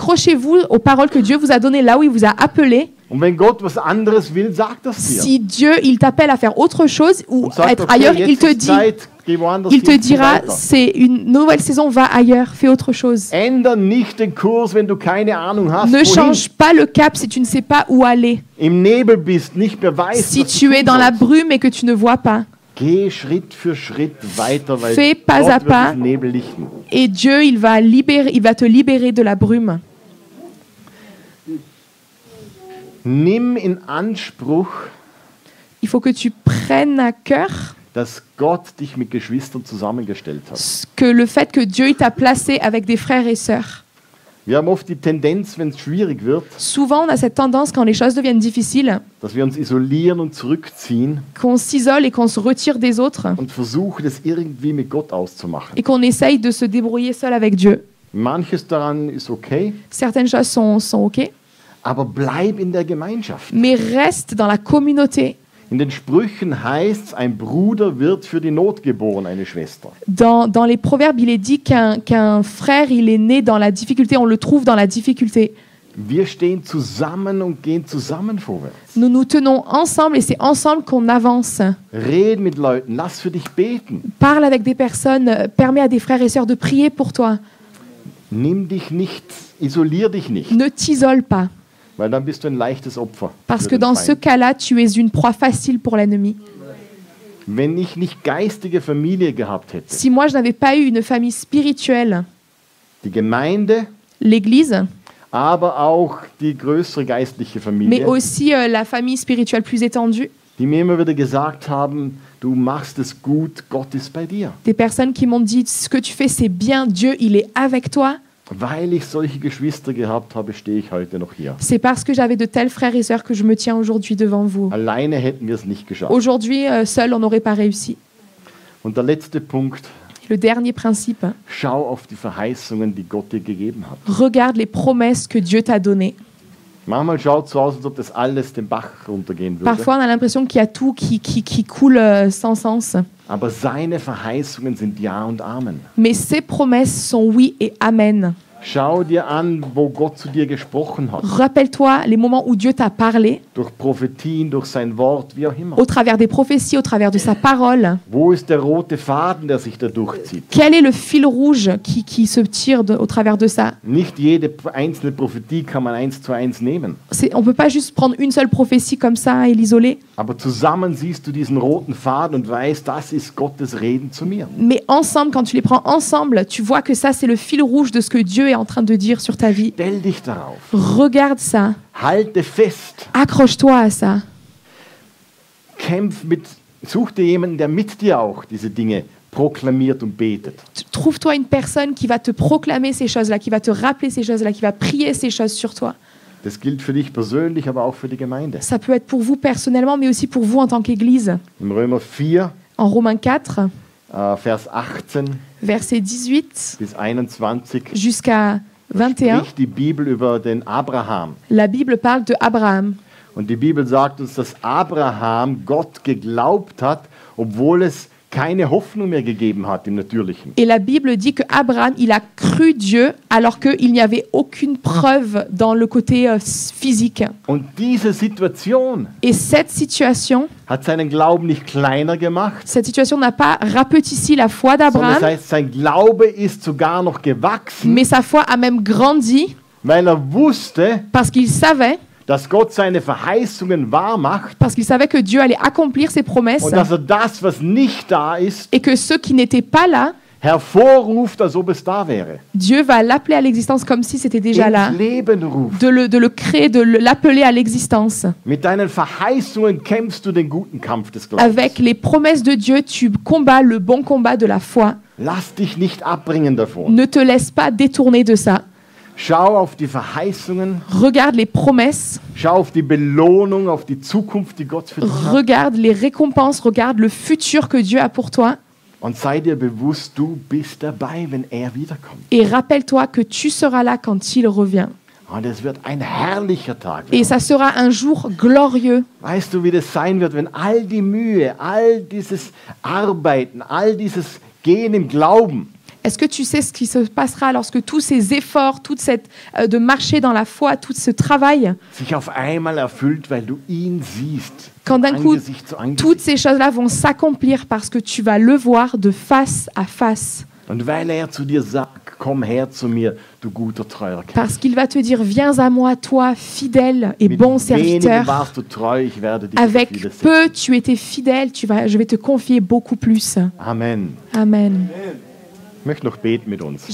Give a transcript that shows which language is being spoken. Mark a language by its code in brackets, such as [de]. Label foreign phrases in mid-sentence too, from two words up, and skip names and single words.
[fr] Accrochez-vous aux paroles que Dieu vous a données là où il vous a appelé. [de] Und wenn Gott was anderes will, sagt das dir. [fr] Si Dieu il t'appelle à faire autre chose ou [de] Und [fr] à [de] sagt, [fr] être [de] okay, [fr] ailleurs, [de] jetzt [fr] il te [de] ist [fr] dit, [de] Zeit, geh woanders [fr] il te [de] hin, zieh [fr] dira, [de] weiter. [fr] c'est une nouvelle saison, va ailleurs, fais autre chose. [de] Änder nicht den Kurs, wenn du keine Ahnung hast, [fr] Ne [de] wohin. [fr] change pas le cap si tu ne sais pas où aller. [de] Im Nebel bist, nicht mehr weißt, [fr] Si [de] was [fr] tu [de] du [fr] es [de] tun [fr] dans la [de] sollst. [fr] brume et que tu ne vois pas. [de] Geh Schritt für Schritt weiter, weil [fr] Fais pas [de] Gott [fr] à [de] wird [fr] pas. [de] diesen Nebel lichten. [fr] Et Dieu, il va te libérer de la brume. [de] Nimm in Anspruch, [fr] Il faut que tu prennes à cœur [de] dass Gott dich mit Geschwistern zusammengestellt hat. [fr] que le fait que Dieu il t'a placé avec des frères et sœurs. [de] Wir haben oft die Tendenz, wenn es schwierig wird, [fr] Souvent, on a cette tendance, quand les choses deviennent difficiles, [de] dass wir uns isolieren und zurückziehen [fr] qu'on s'isole et qu'on se retire des autres [de] und versuchen, es irgendwie mit Gott auszumachen. [fr] et qu'on essaye de se débrouiller seul avec Dieu. [de] Manches daran ist okay, [fr] Certaines choses sont OK, [de] aber bleib in der Gemeinschaft. [fr] mais reste dans la communauté. [de] In den Sprüchen heißt es, ein Bruder wird für die Not geboren, eine Schwester. [fr] Dans les proverbes, il est dit qu'un frère, il est né dans la difficulté, on le trouve dans la difficulté. [de] Wir stehen zusammen und gehen zusammen vorwärts. [fr] Nous nous tenons ensemble et c'est ensemble qu'on avance. [de] Red mit Leuten, lass für dich beten. [fr] Parle avec des personnes, permets à des frères et sœurs de prier pour toi. [de] Nimm dich nicht, isolier dich nicht, [fr] Ne t'isole pas, [de] weil dann bist du ein leichtes Opfer. [fr] parce [de] für [fr] que [de] den [fr] dans [de] Feind. [fr] ce cas-là, tu es une proie facile pour l'ennemi. [de] Wenn ich nicht geistige Familie gehabt hätte, [fr] Si moi, je n'avais pas eu une famille spirituelle, [de] die Gemeinde, [fr] l'Église, [de] aber auch die größere geistliche [fr] mais [de] Familie, [fr] aussi la famille spirituelle plus étendue, [de] die mir immer wieder gesagt haben, du machst es gut, Gott ist bei dir. [fr] des personnes qui m'ont dit, ce que tu fais, c'est bien, Dieu, il est avec toi. [de] Weil ich solche Geschwister gehabt habe, stehe ich heute noch hier. [fr] C'est parce que j'avais de tels frères et sœurs que je me tiens aujourd'hui devant vous. [de] Alleine hätten wir es nicht geschafft. [fr] Aujourd'hui, seul, on n'aurait pas réussi. [de] Und der letzte Punkt, [fr] Le dernier principe, [de] Schau auf die Verheißungen, die Gott dir gegeben hat. [fr] regarde les promesses que Dieu t'a données. [de] Manchmal schaut es so aus, als ob das alles den Bach runtergehen würde. [fr] Parfois, on a l'impression qu'il y a tout qui coule sans sens. [de] Aber seine Verheißungen sind Ja und Amen. [fr] Mais ses promesses sont oui et amen. [de] Schau dir an, wo Gott zu dir gesprochen hat. [fr] Rappelle-toi les moments où Dieu t'a parlé, [de] Durch Prophetien, durch sein Wort, wie auch immer. [fr] au travers des prophéties, au travers de sa parole. [de] Wo ist der rote Faden, der sich da durchzieht? [fr] Quel est le fil rouge qui se tire au travers de ça? [de] Nicht jede einzelne Prophetie kann man 1:1 nehmen. [fr] On ne peut pas juste prendre une seule prophétie comme ça et l'isoler. [de] Aber zusammen siehst du diesen roten Faden und weißt, das ist Gottes Reden zu mir. [fr] Mais ensemble, quand tu les prends ensemble, tu vois que ça, c'est le fil rouge de ce que Dieu est en train de dire sur ta vie. [de] Stell dich darauf. [fr] Regarde ça. [de] Halte fest. [fr] Accroche-toi à ça. [de] Such dir jemanden, der mit dir auch diese Dinge proklamiert und betet. [fr] Trouve-toi une personne qui va te proclamer ces choses-là, qui va te rappeler ces choses-là, qui va prier ces choses sur toi. [de] Das gilt für dich persönlich, aber auch für die Gemeinde. [fr] Ça peut être pour vous personnellement, mais aussi pour vous en tant qu'Église. [de] Im Römer 4, [fr] En Romains 4, [de] Vers 18 [fr] versets 18 [de] bis 21 [fr] jusqu'à 21, [de] spricht die Bibel über den Abraham. [fr] la Bible parle de Abraham. [de] Und die Bibel sagt uns, dass Abraham Gott geglaubt hat, obwohl es keine Hoffnung mehr gegeben hat im Natürlichen. [fr] Et la Bible dit que Abraham, il a cru Dieu alors qu'il n'y avait aucune preuve dans le côté physique. [de] Und diese Situation [fr] Et cette situation [de] seinen Glauben nicht kleiner gemacht, [fr] n'a pas rapetissé la foi [de] sondern das [fr] d'Abraham, [de] heißt, sein Glaube ist sogar noch gewachsen, [fr] mais sa foi a même grandi [de] weil wusste, [fr] parce qu'il savait [de] dass Gott seine Verheißungen wahr macht [fr] parce qu'il savait que Dieu allait accomplir ses promesses [de] und dass das, was nicht da ist, [fr] et que ceux qui n'étaient pas là, [de] hervorruft, als ob es da wäre. [fr] Dieu va l'appeler à l'existence comme si c'était déjà là, [de] Ins Leben ruft. [fr] de le créer, l'appeler à l'existence. [de] Mit deinen Verheißungen kämpfst du den guten Kampf des Glaubens. [fr] Avec les promesses de Dieu, tu combats le bon combat de la foi. [de] Lass dich nicht abbringen davon. [fr] Ne te laisse pas détourner de ça. [de] Schau auf die Verheißungen, [fr] Regarde les promesses, [de] schau auf die Belohnung, auf die Zukunft, die Gott für dich hat. [fr] regarde les récompenses, regarde le futur que Dieu a pour toi. [de] Und sei dir bewusst, du bist dabei, wenn er wiederkommt. [fr] Et rappelle-toi que tu seras là quand il revient. [de] Und es wird ein herrlicher Tag [fr] Et [de] werden. [fr] ça sera un jour glorieux. [de] Weißt du, wie das sein wird, wenn all die Mühe, all dieses Arbeiten, all dieses Gehen im Glauben, [fr] Est-ce que tu sais ce qui se passera lorsque tous ces efforts, toute cette de marcher dans la foi, tout ce travail, [de] sich auf einmal erfüllt, weil du ihn siehst, [fr] quand d'un coup [de] Angesicht zu Angesicht. [fr] toutes ces choses-là vont s'accomplir parce que tu vas le voir de face à face. [de] Und weil er zu dir sagt, komm her zu mir, du guter, treuer Knecht. [fr] Parce qu'il va te dire, viens à moi, toi, fidèle et [de] Mit [fr] bon [de] wenigen [fr] serviteur. [de] warst du treu, ich werde dich [fr] Avec [de] für vieles [fr] peu, tu étais fidèle, je vais te confier beaucoup plus. [de] Amen. [fr] Amen. [de] Ich möchte noch beten mit uns.